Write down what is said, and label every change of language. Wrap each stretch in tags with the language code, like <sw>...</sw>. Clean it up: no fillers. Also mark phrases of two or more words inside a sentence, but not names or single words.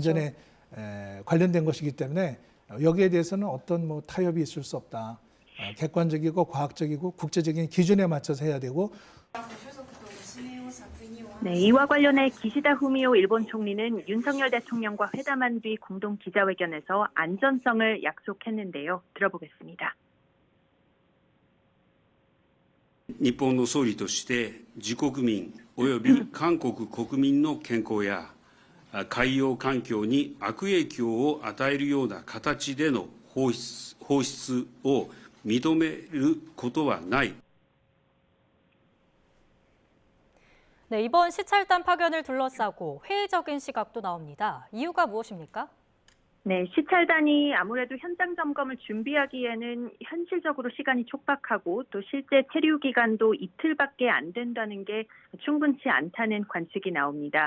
<ko>안전에 관련된 것이기 때문에 여기에 대해서는 어떤 타협이 있을 수 없다. 객관적이고 과학적이고 국제적인 기준에 맞춰서 해야 되고. 네, 이와 관련해 기시다 후미오 일본 총리는 윤석열 대통령과 회담한 뒤 공동 기자회견에서 안전성을 약속했는데요. 들어보겠습니다.</ko> <ja>日本の総理として自国民および韓国国民の健康や海洋環境に悪影響を与えるような形での放出を認めることはない。</ja> <ko>네, 이번 시찰단 파견을 둘러싸고 회의적인 시각도 나옵니다. 이유가 무엇입니까? 네, 시찰단이 아무래도 현장 점검을 준비하기에는 현실적으로 시간이 촉박하고 또 실제 체류 기간도 이틀밖에 안 된다는 게 충분치 않다는 관측이 나옵니다.</ko>